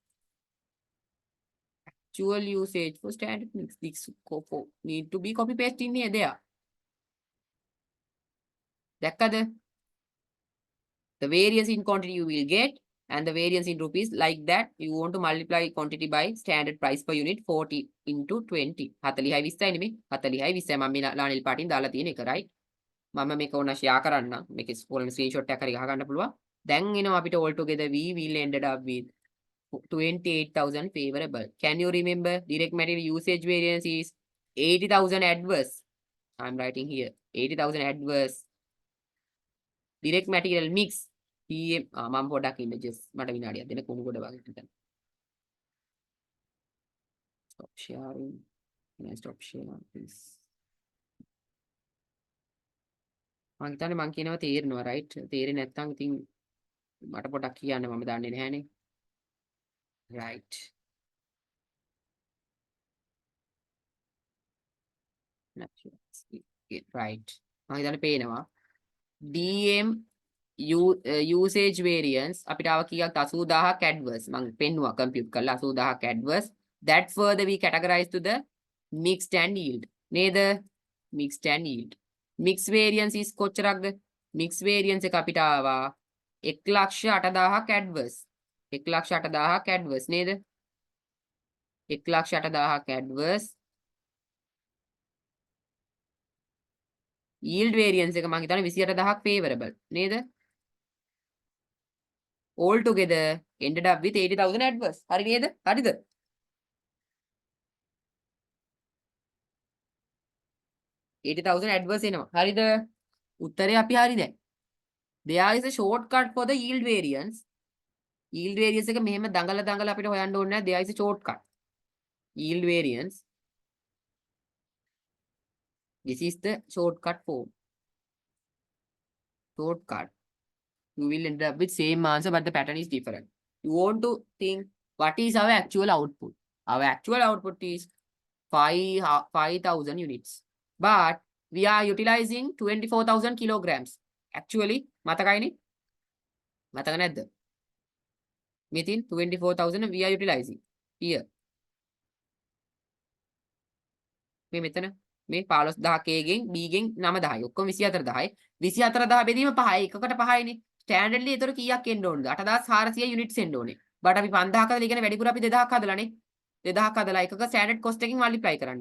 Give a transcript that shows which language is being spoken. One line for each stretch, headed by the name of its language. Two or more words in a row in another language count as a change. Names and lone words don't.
English: Actual usage for standard mix. This need to be copy paste in here there.
Sinhala: දැක්කද?
English: The variance in quantity you will get and the variance in rupees like that you want to multiply quantity by standard price per unit 40 into 20.
Sinhala: 40යි 20යි නෙමෙයි 40යි 20යි මම මේ ලානිල් පාටින් දාලා තියෙන එක right. මම මේක ඕන ෂෙයා කරන්න. මේකේ ස්ක්‍රීන්ෂොට් එකක් හරි ගහ ගන්න පුළුවන්. දැන් එනවා අපිට
English: all together we will ended up with 28,000 favorable. Can you remember direct material usage variance is 80,000 adverse. I'm writing here 80,000 adverse. Direct material mix PM
Sinhala: මම පොඩක් images මට විනාඩියක් දෙන්න කුණු කොට වගේ හිටන්න.
English: Stop sharing. Can I stop sharing please?
Sinhala: මම හිතන්නේ මම කියනවා තේරෙනවා right? තේරෙන්නේ නැත්නම් ඉතින් මට පොඩක් කියන්න මම දන්නේ නැහැනේ.
English: Right. Right.
Sinhala: මම හිතන්නේ පේනවා.
English: DM usage variance
Sinhala: අපිට ආව කීයක් 80000ක් adverse මම පෙන්නුවා compute කරලා 80000ක් adverse
English: that further we categorize to the mixed and yield
Sinhala: නේද
English: mixed and yield mixed variance is
Sinhala: කොච්චරක්ද
English: mixed variance
Sinhala: එක අපිට ආවා 1,08,000ක් adverse 1,08,000ක් adverse නේද 1,08,000ක් adverse
English: yield variance
Sinhala: එක මම හිතන්නේ 28,000ක් favorable නේද
English: all together ended up with 80,000 adverse
Sinhala: හරි නේද හරිද
English: 80,000 adverse
Sinhala: එනවා හරිද උත්තරේ අපි හරි දැන්
English: there is a shortcut for the yield variance
Sinhala: එක මෙහෙම දඟල අපිට හොයන්න ඕනේ නැහැ
English: there is a shortcut yield variance this is the shortcut form shortcut you will end up with same answer but the pattern is different. You want to think what is our actual output. Our actual output is 5,000 units. But we are utilizing 24,000 kilograms. Actually,
Sinhala: මතකයිනේ? මතක නැද්ද?
English: Within 24,000 we are utilizing. Here.
Sinhala: මේ මෙතන මේ 15000 A ගෙන් B ගෙන් 9000යි. ඔක්කොම 24000යි. 24000 බෙදීම 5යි. එකකට 5යිනේ. ස්ටෑන්ඩඩ්ලි ඒතර කීයක් එන්න ඕනද? 8400 යුනිට්ස් එන්න ඕනේ. බට අපි 5000ක් හදලා ඉගෙන වැඩිපුර අපි 2000ක් හදලානේ. 2000ක් හදලා එකක
English: standard cost
Sinhala: එකකින් මල්ටිප්ලයි කරන්න.